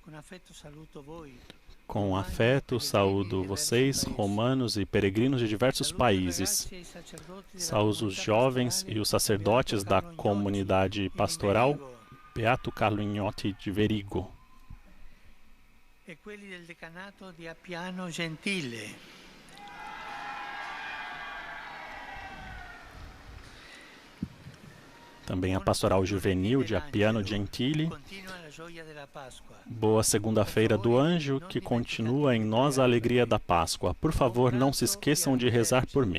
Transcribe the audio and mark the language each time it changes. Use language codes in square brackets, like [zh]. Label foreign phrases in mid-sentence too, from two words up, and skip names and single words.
[pt] Com afeto, saúdo vocês, romanos e peregrinos de diversos países. Saúdo os jovens e os sacerdotes da comunidade pastoral Beato Carlo Ignotti de Verigo. [it] E quelli del decanato di Appiano Gentile. [pt] Também a pastoral juvenil de Appiano Gentile. Boa segunda-feira do anjo, que continua em nós a alegria da Páscoa. Por favor, não se esqueçam de rezar por mim.